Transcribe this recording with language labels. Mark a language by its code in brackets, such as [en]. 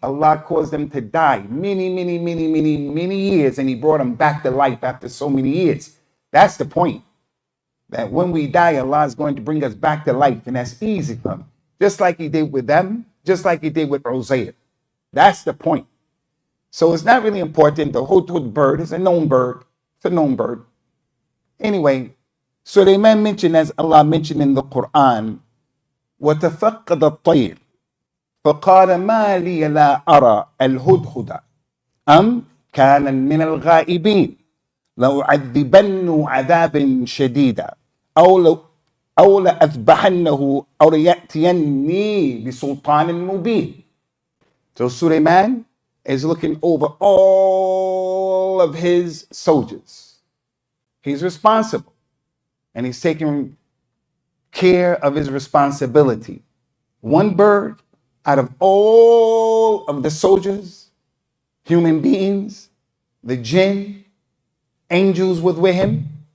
[en] Allah caused them to die many years, and He brought them back to life after so many years. That's the point. That when we die, Allah is going to bring us back to life, and that's easy for Him. Just like He did with them, just like He did with Uzair. That's the point. So it's not really important. The hudhud bird is a known bird. It's a known bird. Anyway, Sulaiman mentioned, as Allah mentioned in the Quran, [ar] وَتَفَقَّدَ الطَّيْرِ فَقَالَ مَا لِيَ لَا أَرَى الْهُدْهُدَ أَمْ كَانَ مِنَ الْغَائِبِينَ لَأُعَذِّبَنَّهُ عَذَابًا شَدِيدًا أو لأذبحنه أو ليأتيني بسلطان مبين. [en] So Sulaiman is looking over all of his soldiers. He's responsible, and he's taking care of his responsibility. One bird out of all of the soldiers, human beings, the jinn, angels was with him.